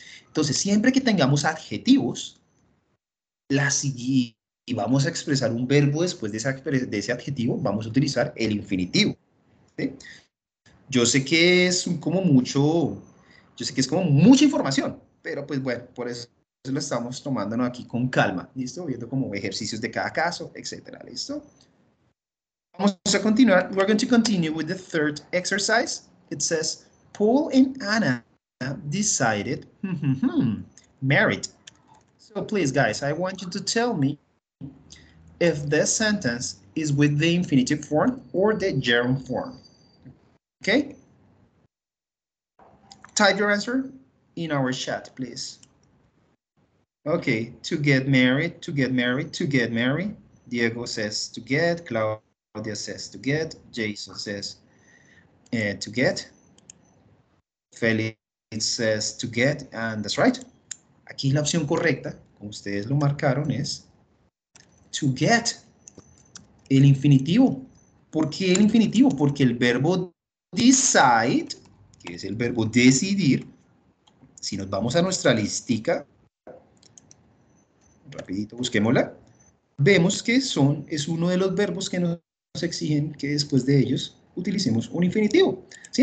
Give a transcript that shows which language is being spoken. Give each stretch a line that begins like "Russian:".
Spanish: Entonces, siempre que tengamos adjetivos, y vamos a expresar un verbo después de ese adjetivo, vamos a utilizar el infinitivo. ¿Sí? Yo sé que es como mucho, yo sé que es como mucha información, pero pues bueno, por eso lo estamos tomándonos aquí con calma, ¿listo? Viendo como ejercicios de cada caso, etcétera, ¿listo? Vamos a continuar.
English: We're going to continue with the third exercise. It says, Paul and Anna decided, married. So please, guys, I want you to tell me if this sentence is with the infinitive form or the gerund form. Okay? Type your answer in our chat, please. Okay, to get married, to get married, to get married. Diego says to get, Claudia says to get, Jason says to get, Felix says to get, and that's right.
Spanish: Aquí la opción correcta, como ustedes lo marcaron, es to get, el infinitivo. ¿Por qué el infinitivo? Porque el verbo decide, que es el verbo decidir, si nos vamos a nuestra listica, rapidito busquémosla, vemos que es uno de los verbos que nos exigen que después de ellos utilicemos un infinitivo. ¿Sí?